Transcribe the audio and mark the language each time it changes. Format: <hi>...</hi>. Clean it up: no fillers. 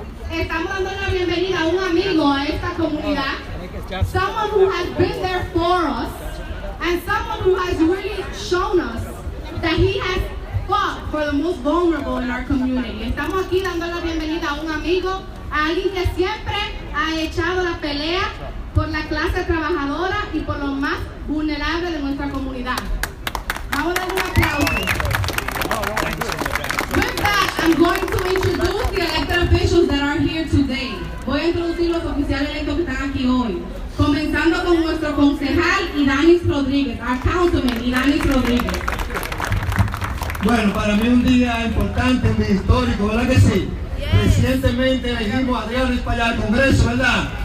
<es>Estamos dando la bienvenida a un amigo a esta comunidad.</es> <en>Someone who has been there for us and someone who has really shown us that he has fought for the most vulnerable in our community.</en> <es>Estamos aquí dando la bienvenida a un amigo, a alguien que siempre ha echado la pelea por la clase trabajadora y por los más vulnerables de nuestra comunidad. Vamos a dar un aplauso.</es> <en>With that, I'm going to introduce the elected officials that are here today.</en> <es>Voy a introducir los oficiales electos que están aquí hoy. Comenzando con nuestro concejal Idanis Rodríguez,</es> <en>our councilman Idanis Rodríguez.</en> <es>Bueno, para mí un día importante, un día histórico, ¿verdad que sí? Recientemente elegimos a Adrián para allá al Congreso, ¿verdad?</es>